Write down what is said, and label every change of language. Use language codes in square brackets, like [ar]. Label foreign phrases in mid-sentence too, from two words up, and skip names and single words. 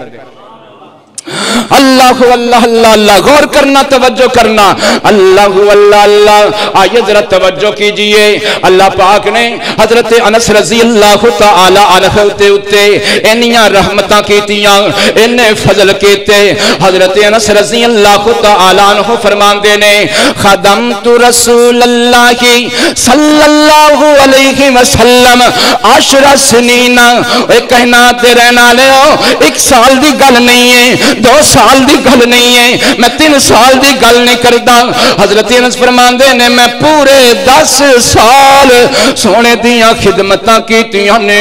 [pa] اللہ اللہ اللہ اللہ غور کرنا توجہ کرنا اللہ اللہ اللہ. [ur] آئیے ذرا توجہ کیجیے [pa] اللہ پاک نے حضرت انس [ar] رضي الله تعالى عنه [pa] تے اتے اِنیاں رحمتاں کیتیاں اِنے فضل کیتے. [ar] حضرت أنس رضي الله تعالى عنه [pa] فرماندے نے [ar] خدمت رسول الله صلى الله عليه وسلم عشر سنين. [pa] اوئے کہنا تے رہنا لے ایک سال دی گل نہیں ہے 2 سال دی گل نہیں ہے میں 3 سال دی گل نہیں کردا. حضرت انس فرماندے نے میں پورے 10 سال سوہنے دیاں خدمتاں کیتیاں نے.